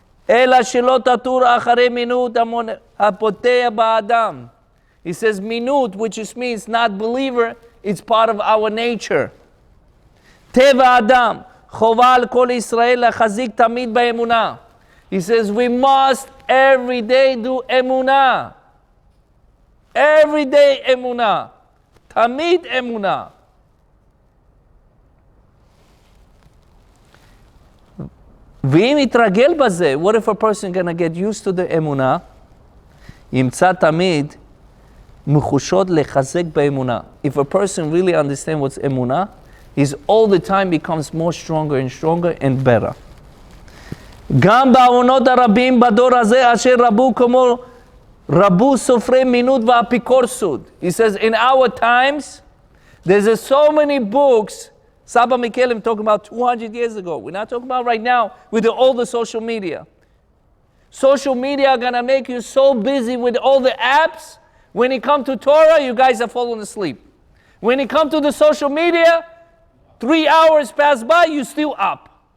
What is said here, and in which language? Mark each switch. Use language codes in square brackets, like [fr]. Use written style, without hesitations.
[he] אלא שלא תטור אחרי מינות הפותח באדם. [en] He says minut, which just means not believer, it's part of our nature. [he] טבע אדם, חובה על כל ישראל להחזיק תמיד באמונה. [en] He says we must every day do emunah. Every day emunah. תמיד emunah. [he] ואם יתרגל בזה, [en] what if a person gonna get used to the emunah? [he] ימצא תמיד מחושות לחזק באמונה. [en] If a person really understands what's emunah, he's all the time becomes more stronger and stronger and better. [he] גם בעוונות הרבים בדור הזה אשר רבו כמו רבו סופרי מינות ואפיקורסות. [en] He says in our times there's so many books. Saba Mikelim talking about 200 years ago. We're not talking about right now with all the social media. Social media are gonna make you so busy with all the apps. When it comes to Torah, you guys are falling asleep. When it comes to the social media, 3 hours pass by, you're still up.